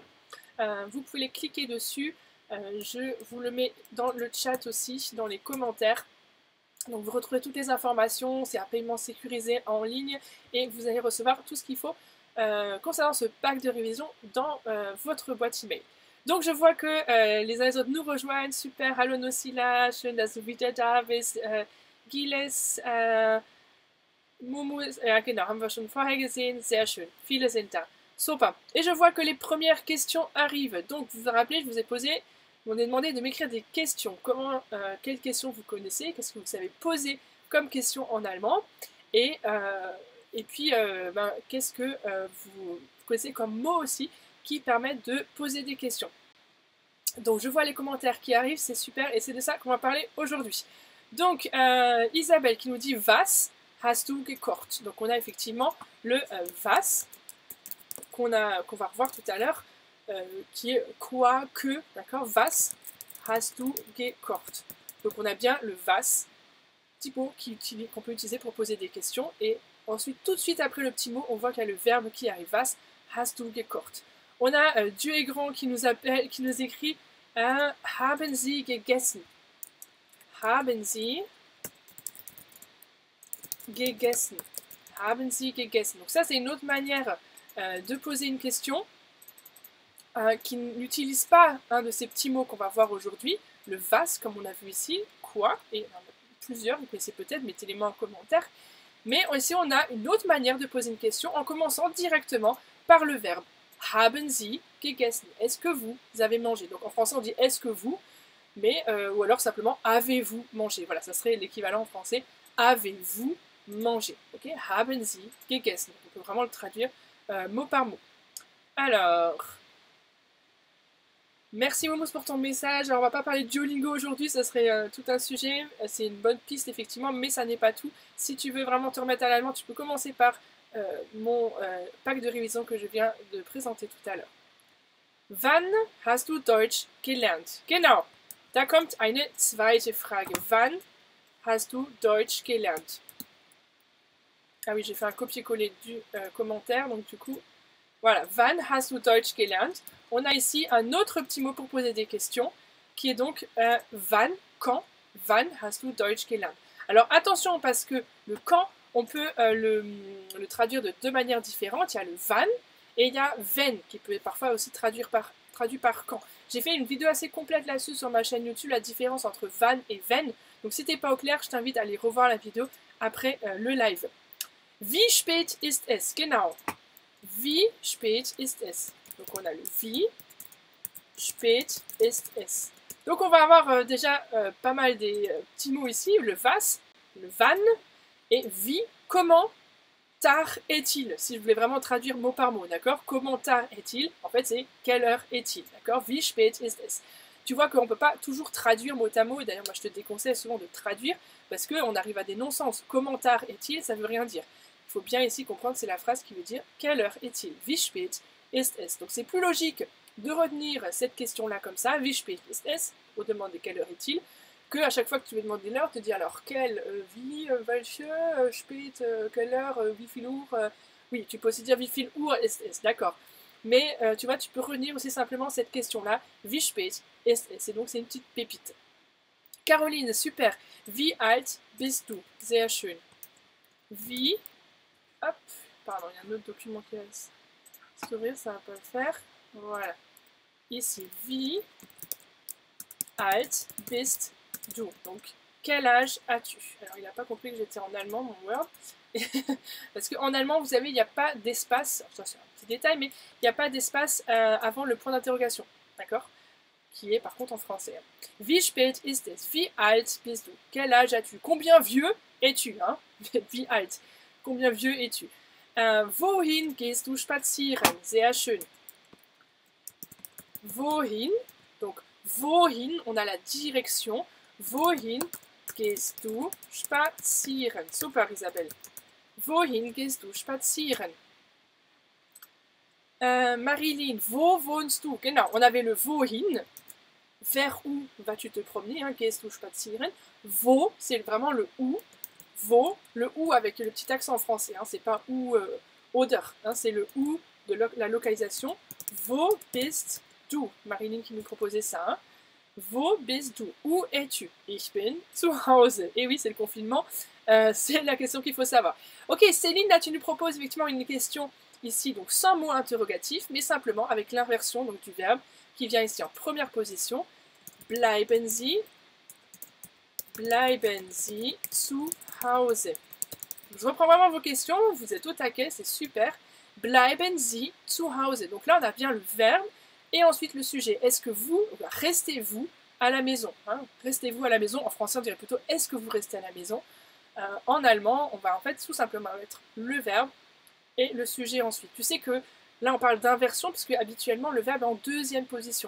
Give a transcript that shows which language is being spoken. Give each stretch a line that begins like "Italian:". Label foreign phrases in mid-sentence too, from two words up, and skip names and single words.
French: Vous pouvez cliquer dessus. Je vous le mets dans le chat aussi, dans les commentaires. Donc vous retrouvez toutes les informations, c'est un paiement sécurisé en ligne et vous allez recevoir tout ce qu'il faut concernant ce pack de révision dans votre boîte email. Donc je vois que les uns et les autres nous rejoignent,
German: super, hallo Nocilla, schön, dass du wieder da bist, Giles, Momo, ja genau, haben wir schon vorher gesehen, sehr schön, viele sind da. Super.
French: Et je vois que les premières questions arrivent. Donc vous vous rappelez, je vous ai demandé de m'écrire des questions. Quelles questions vous connaissez, qu'est-ce que vous savez poser comme question en allemand, et puis qu'est-ce que vous connaissez comme mots aussi qui permettent de poser des questions. Donc je vois les commentaires qui arrivent, c'est super, et c'est de ça qu'on va parler aujourd'hui. Donc Isabelle qui nous dit
German: Was hast du gekocht?
French: Donc on a effectivement le was qu'on va revoir tout à l'heure, qui est quoi, que, d'accord?
German: Was hast du gekocht?
French: Donc on a bien le was, petit mot qu'on peut utiliser pour poser des questions, et ensuite tout de suite après le petit mot, on voit qu'il y a le verbe qui arrive.
German: Was hast du gekocht?
French: On a Dieu est grand qui nous écrit
German: Haben Sie gegessen? Haben Sie gegessen? Haben Sie gegessen?
French: Donc ça c'est une autre manière de poser une question qui n'utilise pas un de ces petits mots qu'on va voir aujourd'hui, le was comme on a vu ici, quoi, et plusieurs, vous connaissez peut-être, mettez-les-moi en commentaire. Mais ici on a une autre manière de poser une question en commençant directement par le verbe.
German: Haben Sie gegessen?
French: Est-ce que vous avez mangé? Donc en français on dit est-ce que vous, mais ou alors simplement avez-vous mangé? Voilà, ça serait l'équivalent en français. Avez-vous mangé?
German: Ok, haben Sie gegessen?
French: On peut vraiment le traduire mot par mot. Alors, merci Momos pour ton message. Alors on va pas parler de Duolingo aujourd'hui, ça serait tout un sujet. C'est une bonne piste effectivement, mais ça n'est pas tout. Si tu veux vraiment te remettre à l'allemand, tu peux commencer par mon pack de révision que je viens de présenter tout à l'heure.
German: Wann hast du Deutsch gelernt? Genau, da kommt eine zweite Frage. Wann hast du Deutsch gelernt?
French: Ah oui, j'ai fait un copier-coller du commentaire, donc du coup, voilà.
German: Wann hast du Deutsch gelernt?
French: On a ici un autre petit mot pour poser des questions, qui est donc wann, quand.
German: Wann hast du Deutsch gelernt?
French: Alors attention, parce que le quand, on peut le traduire de deux manières différentes. Il y a le wann et il y a wenn, qui peut parfois aussi traduit par quand. J'ai fait une vidéo assez complète là-dessus sur ma chaîne YouTube, la différence entre wann et wenn. Donc si t'es pas au clair, je t'invite à aller revoir la vidéo après le live.
German: Wie spät ist es? Genau. Wie spät ist es?
French: Donc on a le
German: wie, spät ist es.
French: Donc on va avoir déjà pas mal des petits mots ici, le was, le wann, et wie, comment tard est-il? Si je voulais vraiment traduire mot par mot, d'accord? Comment tard est-il? En fait c'est quelle heure est-il? D'accord?
German: Wie spät ist es?
French: Tu vois qu'on ne peut pas toujours traduire mot à mot, et d'ailleurs moi je te déconseille souvent de traduire, parce qu'on arrive à des non-sens. Comment tard est-il? Ça ne veut rien dire. Il faut bien ici comprendre que c'est la phrase qui veut dire quelle heure est-il?
German: Wie spät ist es?
French: Donc c'est plus logique de retenir cette question-là comme ça,
German: wie spät ist es?
French: On demande quelle heure est-il, que à chaque fois que tu veux demander l'heure, te dis alors quelle,
German: wie, welche, spät,
French: quelle heure,
German: wie viel Uhr,
French: oui, tu peux aussi dire
German: wie viel Uhr ist es,
French: d'accord. Mais tu vois, tu peux retenir aussi simplement cette question-là,
German: wie spät ist es?
French: Et donc c'est une petite pépite. Caroline,
German: super. Wie alt bist du? Sehr schön. Wie,
French: hop, pardon, il y a un autre document qui va s'ouvrir, ça va pas le faire. Voilà. Ici,
German: wie alt bist du?
French: Donc, quel âge as-tu? Alors, il n'a pas compris que j'étais en allemand, mon Word. Parce qu'en allemand, vous savez, il n'y a pas d'espace, ça c'est un petit détail, mais il n'y a pas d'espace avant le point d'interrogation, d'accord? Qui est par contre en français.
German: Wie spät ist es? Wie alt bist du?
French: Quel âge as-tu? Combien vieux es-tu? Hein?
German: Wie alt?
French: Combien vieux es-tu?
German: Wohin gehst du spazieren? Sehr schön. Wohin?
French: Donc, wohin, on a la direction.
German: Wohin gehst du spazieren?
French: Super, Isabelle.
German: Wohin gehst du spazieren? Marilyn, wo wohnst du? Genau,
French: on avait le wohin. Vers où vas-tu te promener? Hein?
German: Gehst du spazieren? Wo,
French: c'est vraiment le où. Wo, le où avec le petit accent en français. Hein? C'est pas où, oder. Hein? C'est le où de la localisation.
German: Wo bist du?
French: Marilyn qui nous proposait ça. Hein?
German: Wo bist du?
French: Où es-tu?
German: Ich bin zu Hause.
French: Et oui, c'est le confinement. C'est la question qu'il faut savoir. Ok, Céline, là, tu nous proposes effectivement une question ici, donc sans mot interrogatif, mais simplement avec l'inversion donc du verbe qui vient ici en première position.
German: Bleiben Sie zu Hause.
French: Je reprends vraiment vos questions, vous êtes au taquet, c'est super.
German: Bleiben Sie zu Hause.
French: Donc là, on a bien le verbe et ensuite le sujet. Est-ce que vous, restez-vous à la maison, hein? Restez-vous à la maison. En français, on dirait plutôt est-ce que vous restez à la maison. En allemand, on va en fait tout simplement mettre le verbe et le sujet ensuite. Tu sais que là, on parle d'inversion puisque habituellement, le verbe est en deuxième position.